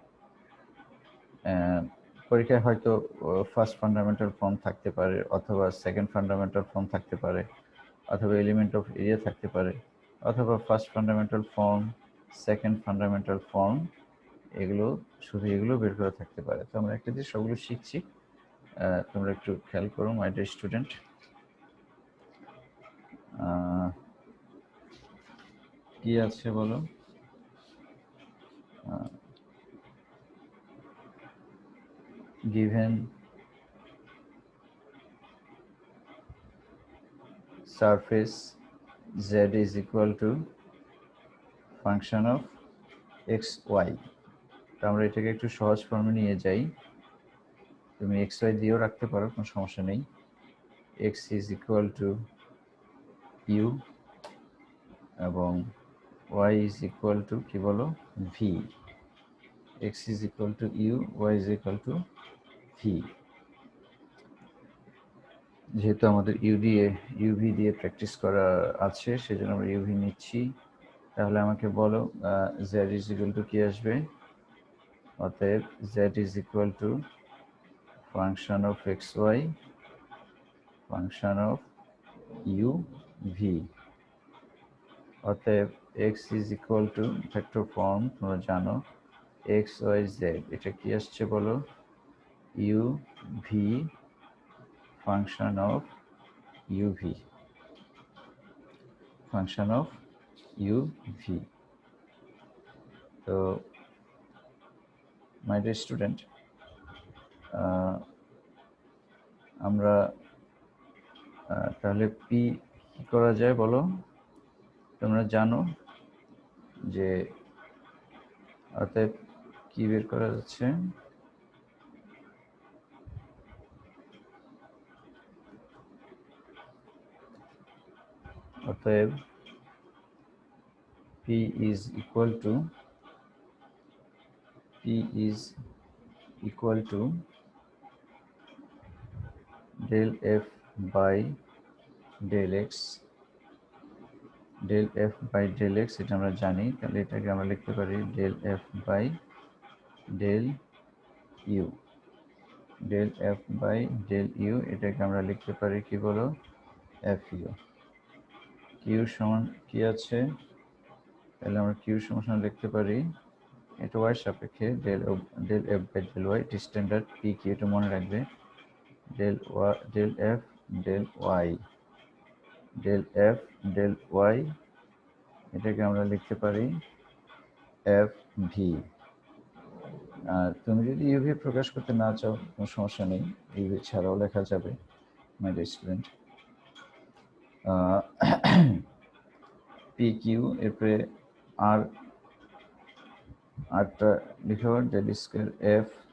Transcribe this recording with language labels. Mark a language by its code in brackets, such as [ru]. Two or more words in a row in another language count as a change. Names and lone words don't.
[bn] পরীক্ষায় হয়তো [en] first fundamental form [bn] থাকতে পারে, অথবা [en] second fundamental form [bn] থাকতে পারে, অথবা [en] element of area [bn] থাকতে পারে, অথবা [en] first fundamental form, second fundamental form, [bn] এগুলো শুধু এগুলো বের করা থাকতে পারে। তো আমরা একটা দিয়ে সবগুলো শিখছি, তোমরা একটু খেয়াল করো [en] my dear student. [bn] কি আছে বলো? [en] given surface z is equal to function of x y, [bn] তো আমরা এটাকে একটু সহজ ফর্মে নিয়ে যাই। তুমি x y দিয়েও রাখতে পারো, কোনো সমস্যা নেই। [en] x is equal to u এবং y is equal to [bn] কি বলো, [en] v। x is equal to u, y is equal to v। [bn] যেহেতু আমাদের ইউভি দিয়ে প্র্যাকটিস করা আছে, সেজন্য আমরা ইউভি নিচ্ছি। তাহলে আমাকে বলো [en] z is equal to [bn] কি আসবে? [en] অতএব z is equal to function of xy, function of u v। [bn] অতএব [en] x is equal to vector form [bn] তোমরা জানো, x y z, এটা কি আসছে বলো? [en] u v function of u v, function of u v। [bn] তো [en] my dear student, [bn] আমরা তাহলে p কি করা যায় বলো? তোমরা জানো যে অতএব কি বের করা যাচ্ছে? অতএব [en] p is equal to del f by del x, del f by del x [bn] এটা আমরা জানি, তাহলে এটাকে আমরা লিখতে পারি [en] del f by del u, del f by del u, [bn] এটাকে আমরা লিখতে পারি কি বলো? fu। q সমান কি আছে? তাহলে আমরা q সমান লিখতে পারি, এটা y সাপেক্ষে [en] del f by del y, [bn] এটি স্ট্যান্ডার্ড p কি, এটা মনে রাখবে। [en] del f del y, del f del y, [bn] এটাকে আমরা লিখতে পারি f v। আর তুমি যদি ইউভি প্রকাশ করতে না চাও, কোনো সমস্যা নেই, ইউভি ছাড়াও লেখা যাবে [en] my dear student. [bn] পি কিউ, এরপরে আরটা লিখে [en] del square f